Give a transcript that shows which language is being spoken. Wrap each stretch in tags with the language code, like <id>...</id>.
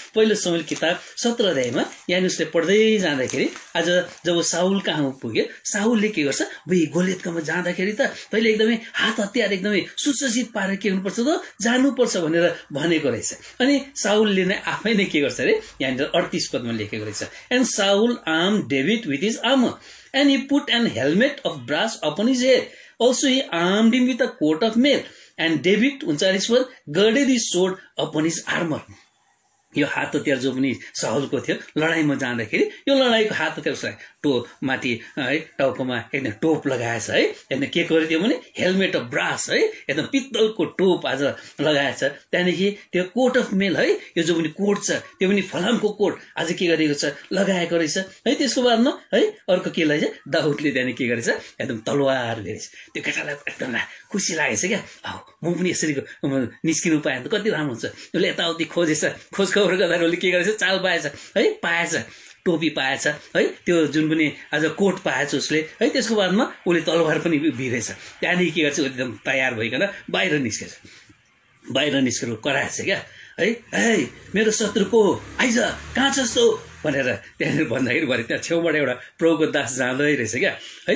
<ne>पहिलो शमूएल किताब 17 अध्यायमा यहाँनिर उसले पढ्दै जाँदाखेरि आज जब साउल कहाँ पुग्यो, साउलले के गर्छ, गोलियतकोमा जाँदाखेरि त पहिले एकदमै हात हतियार एकदमै सुसज्जित पारेर के हुनुपर्छ त, जानुपर्छ भनेर भनेको रहेछ। अनि साउलले नै आफै नै के गर्छ अरे, यहाँनिर 38 पदमा लेखेको रहेछ,</ne> <en>And Saul armed David with his armor, and he put an helmet of brass upon his head. Also he armed him with a coat of mail, and David</en> <ne>39 पद</ne> <en>girded his sword upon his armor.</en> <ne>यो हात हतियार जो पनि साउलको थियो लडाईँमा जाँदाखेरि, यो लडाईँको हात हतियार उसलाई माथि है टाउकोमा एकदम टोप लगाएछ है, एकदम के गरिदियो भने</ne> <en>helmet of brass</en> <ne>है, एकदम पित्तलको टोप आज लगाएछ। त्यहाँदेखि त्यो</ne> <en>coat of mail</en> <ne>है, यो जो पनि कोट छ त्यो पनि फलामको कोट आज के गरेको छ, लगाएको रहेछ है। त्यसको बादमा है अर्को के रहेछ, दाउदले त्यहाँदेखि के गरेछ, एकदम तलवार लिएछ। त्यो केटालाई एकदम खुसी लागेछ क्या, म पनि यसरी निस्किनु पाएँ त कति राम्रो हुन्छ। उसले यताउति खोजेछ, खोज खबर गर्दाखेरि उसले के गरेछ, चाल पाएछ है, पाएछ टोपी पाएछ है, त्यो जुन पनि आज कोट पाएछ उसले है। त्यसको बादमा उसले तलवार पनि भिरेछ। त्यहाँदेखि के गर्छ, एकदम तयार भइकन बाहिर निस्केछ। बाहिर निस्केर कराएछ क्या है, है मेरो शत्रु को हो, आइज कहाँ छस् तँ भनेर त्यहाँनिर भन्दाखेरि भरे त्यहाँ छेउबाट एउटा प्रभुको दास जाँदै रहेछ क्या है।</ne>